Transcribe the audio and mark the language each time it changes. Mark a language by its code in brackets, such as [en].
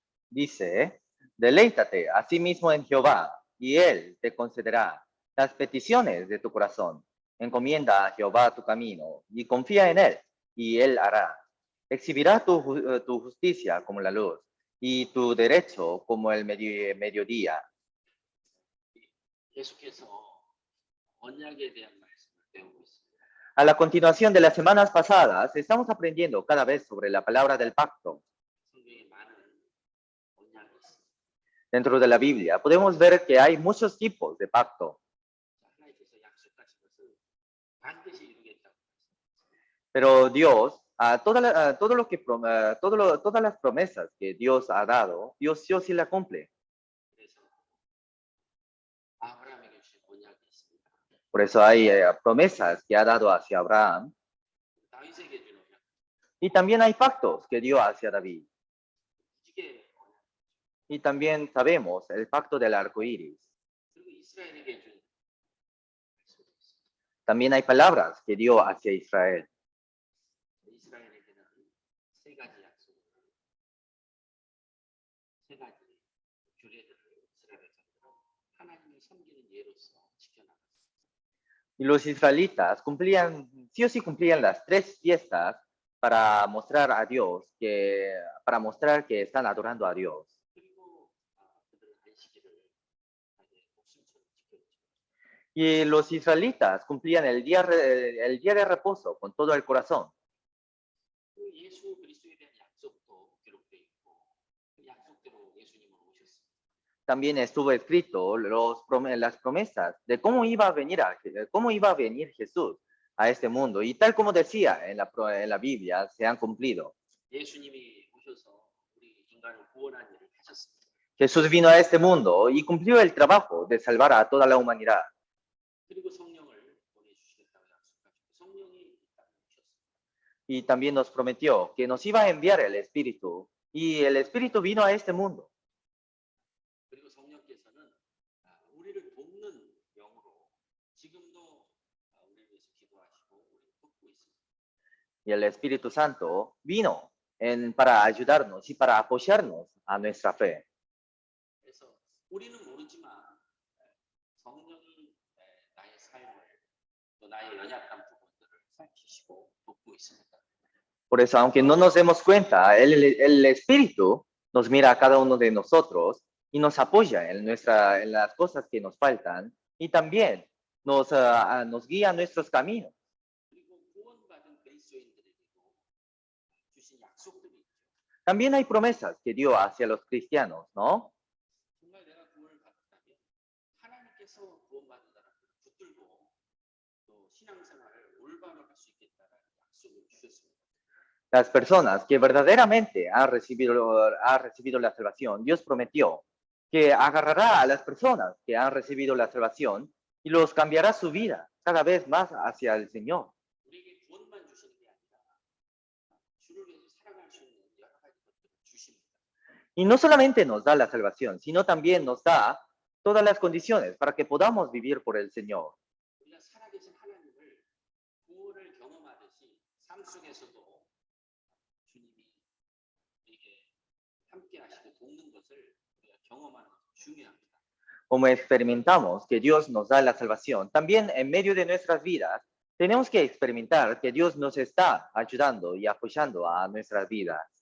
[es] Dice, deleítate a sí mismo en Jehová, y Él te concederá las peticiones de tu corazón. Encomienda a Jehová tu camino, y confía en Él, y Él hará. Exhibirá tu justicia como la luz, y tu derecho como el mediodía. [ko] 계속해서 언약에 대한 말씀을 배우고 있습니다. [es] A la continuación de las semanas pasadas, estamos aprendiendo cada vez sobre la palabra del pacto. [ko] 성경에 많은 언약이 있습니다. [es] Dentro de la Biblia podemos ver que hay muchos tipos de pacto, [ko] 하나님께서 약속하신 것을 반드시 이루겠다고. [es] pero Dios, todo lo que, todas las promesas que Dios ha dado, Dios sí o sí la cumple. [ko] 그래서 아브라함에게 주신 언약이 있습니다. [es] Por eso hay promesas que ha dado hacia Abraham [ko] 다윗에게 준 언약, [es] y también hay pactos que dio hacia David. [ko] 무지개 언약, [es] Y también sabemos el pacto del arco iris. [ko] 그리고 이스라엘에게 준 약속이 있습니다. [es] También hay palabras que dio hacia Israel. [ko] 이스라엘에게는 세 가지 약속을, 세 가지 규례들을 이스라엘 백성들은 하나님을 섬기는 예로서 지켜나갔습니다. [es] Y los israelitas cumplían, sí o sí cumplían las tres fiestas para mostrar a Dios, para mostrar que están adorando a Dios. [ko] 그리고 그들은 안식일을 자기의 목숨처럼 지켰죠. [es] Y los israelitas cumplían el día de reposo con todo el corazón. [ko] 그 예수 그리스도에 대한 약속도 기록되어 있고 그 약속대로 예수님은 오셨습니다. [es] También estuvo escrito las promesas de cómo iba a venir Jesús a este mundo. Y tal como decía en la Biblia, se han cumplido. [ko] 예수님이 오셔서 우리 인간을 구원한 일을 하셨습니다. [es] Jesús vino a este mundo y cumplió el trabajo de salvar a toda la humanidad. [ko] 그리고 성령을 보내주시겠다고 약속하셨고 성령이 이 땅에 오셨습니다. [es] Y también nos prometió que nos iba a enviar el Espíritu. Y el Espíritu vino a este mundo. [ko] 그리고 성령께서는 우리를 돕는 영으로 지금도 우리를 위해서 기도하시고 우리를 돕고 있습니다. [es] Y el Espíritu Santo vino para ayudarnos y para apoyarnos a nuestra fe. [ko] 그래서 우리는 모르지만 성령이 나의 삶을 또 나의 연약한 부분들을 살피시고 돕고 있습니다. [es] Por eso, aunque no nos demos cuenta, el Espíritu nos mira a cada uno de nosotros y nos apoya en las cosas que nos faltan y también nos guía en nuestros caminos. [ko] 그리고 구원받은 그리스도인들에게도 주신 약속들이 있죠. [es] También hay promesas que dio hacia los cristianos, ¿no? [ko] 정말 내가 구원을 받았다면 하나님께서 구원받은 사람들을 붙들고 또 신앙생활을 올바로 할 수 있겠다는 약속을 주셨습니다. [es] Las personas que verdaderamente han recibido la salvación, Dios prometió que agarrará a las personas que han recibido la salvación y los cambiará su vida cada vez más hacia el Señor. [ko] 우리에게 구원만 주시는 게 아니라 주를 위해서 살아갈 수 있는 여러 가지 것들을 주십니다. [es] Y no solamente nos da la salvación, sino también nos da todas las condiciones para que podamos vivir por el Señor. [ko] 우리가 살아계신 하나님을 구원을 경험하듯이 삶 속에서도 주님이 우리에게 함께 하시고 돕는 것을 우리가 경험하는 것이 중요합니다. [es] Como experimentamos que Dios nos da la salvación, también en medio de nuestras vidas tenemos que experimentar que Dios nos está ayudando y apoyando a nuestras vidas.